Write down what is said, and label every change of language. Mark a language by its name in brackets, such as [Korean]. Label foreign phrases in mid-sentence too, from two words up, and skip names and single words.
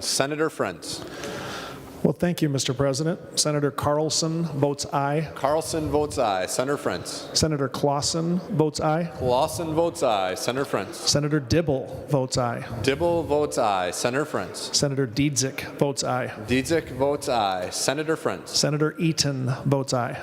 [English] Senator Frentz. Well, thank you, Mr. President. Senator Carlson votes aye. Carlson votes aye. Senator Frentz. Senator Clausen votes aye. Clausen votes aye. Senator Frentz. Senator Dibble votes aye. Dibble votes aye. Senator Frentz. Senator Diedzik votes aye. Diedzik votes aye. Senator Frentz. Senator Eaton votes aye.